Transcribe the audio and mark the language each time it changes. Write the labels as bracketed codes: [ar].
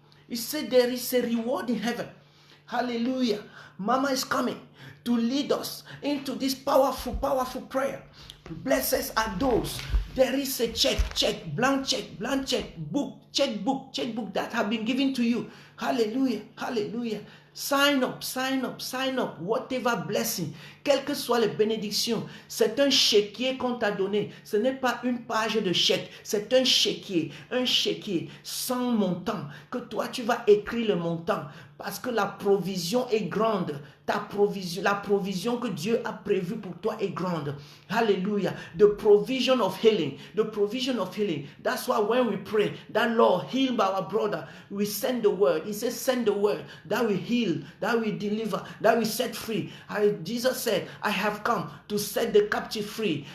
[en] He said there is a reward in heaven. Hallelujah. Mama is coming to lead us into this powerful prayer. Blessed are those. There is a blank check, checkbook that have been given to you. Hallelujah, hallelujah. Sign up. Whatever blessing, [fr] quelles que soient les bénédictions, c'est un chéquier qu'on t'a donné. Ce n'est pas une page de chèque, c'est un chéquier sans montant. Que toi tu vas écrire le montant parce que la provision est grande. La provision que Dieu a prévue pour toi est grande. Hallelujah. [en] The provision of healing. That's why when we pray, that Lord heal our brother, we send the word. He says send the word that will heal, that will deliver, that will set free. Jesus said, I have come to set the captive free.